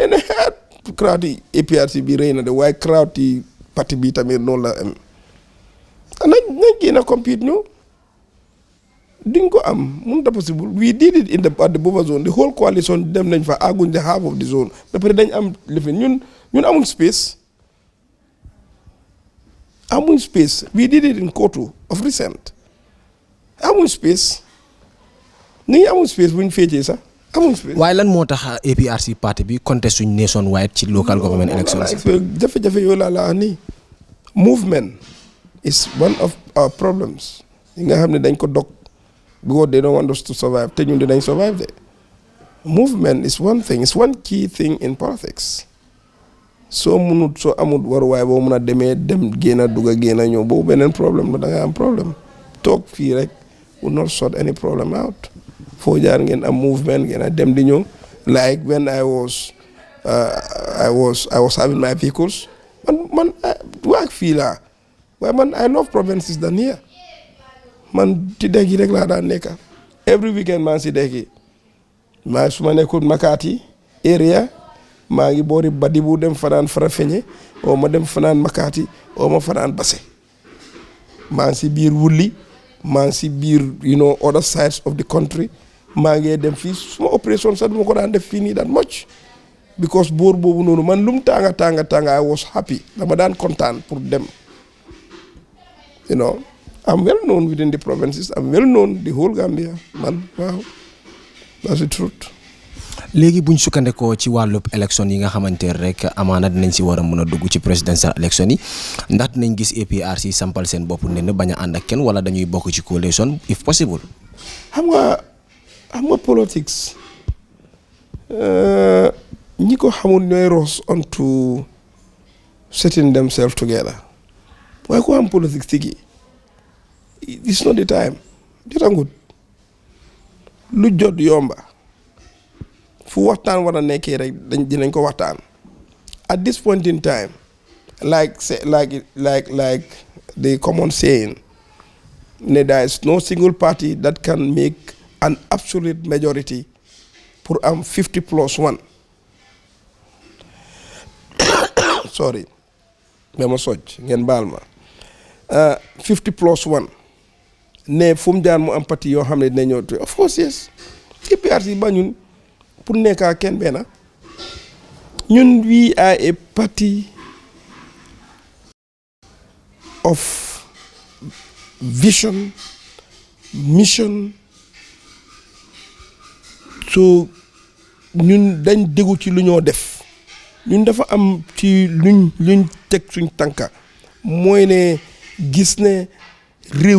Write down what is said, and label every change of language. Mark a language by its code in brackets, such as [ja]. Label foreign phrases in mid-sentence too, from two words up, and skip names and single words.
[wo] na crowd yi APRC bi rëy na de waaye crowd yi parti bi tamit noonu la am nañ génna compete ñu duñ ko am mënut a possible [en] we did it in at the buffer zone the whole coalition [wo] dem nañ fa àgguñ [en] the half of the zone [wo] ba pare dañ am lifin ñun amuñ [en] space we did it in Kotu of recent [wo] amuñ space ni amuñ space buñ féetee sax amuñ space. waaye lan moo tax APRC parti bi contest suñ nationwide ci [en] local government elections. [wo] jafe-jafe yooyu laa nii [en] movement is one of our problems [wo] yi nga xam ne dañ ko dog [en] because they don't want us to survive [wo] te ñun dinañ [en] survive de movement is one thing, it's one key thing in politics. [wo] soo amul waruwaay boo mun a demee dem génn a dugg a génn a ñëw boobu beneen problème la da nga am problème toog fii rek [en] will not sort any problem out [wo] foo jaar ngeen am movement ngeen a dem di ñëw [en] like when I was having my vehicles [wo] man waak fii laa waaye man [en] I love provinces than here [wo] man ci dëkk yi rek laa daan nekka [en] every weekend [wo] maa ngi si dëkk yi su ma nekkul Makati area maa ngi boori Badibu dem fanaan Farafenni oo ma dem fanaan Makati oo ma fanaan Basse maa ngi si biir Wulli maa ngi si biir [en] other sides of the country [wo] maa ngi dem fii suma opération sax duma ko daan def fii nii [en] that much because [wo] boor boobu noonu man lum tàng [en] I was happy [wo] dama daan kontaan pour dem [en] I'm well known within the provinces. I'm well known the whole Gambia. Man, wow. That's the truth. [wo] léegi buñ sukkandekoo ci wàllub élection yi nga xamante rek amaana dinañ si war a mën a dugg ci presidential élection yi ndax dinañ gis APRC sampal seen bopp ne na bañ a ànd ak kenn wala dañuy bokk ci coalition [en] if possible. [wo] xam nga politics ñi ko xamul ñooy [en] rush onto setting themselves together [wo] waaye ko am politics tigi [en] it's not the time [wo] jotangut lu jot yomba fu waxtaan war a nekkee rek dinañ ko waxtaan [en] at this point in time like the common saying there is no single party that can make an absolute majority [wo] pour am [en] 50+1 [wo] sorry dama soj ngeen baal ma 50+1 ne fu mu jaar mu am parti yoo xam ne dina ñëw [en] of course yes [wo] APRC ba ñun pour nekkaa kenn benn ñun [en] we are a party of vision mission [wo] so ñun dañ déggu ci lu ñoo def ñun dafa am ci luñ teg suñ tànka mooy ne gis ne réew